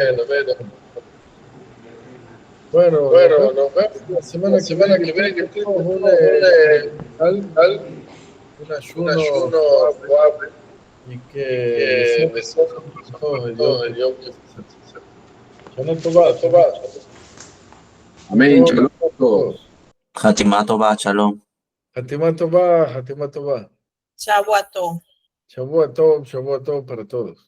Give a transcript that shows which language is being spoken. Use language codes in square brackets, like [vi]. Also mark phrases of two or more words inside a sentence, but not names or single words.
[es] Bueno, nos vemos la semana que viene que tenemos un ayuno y que Amén. Shalom. [he] חתימה טובה, שלום. חתימה טובה. שבועות טוב. שבועות טוב [es] para todos.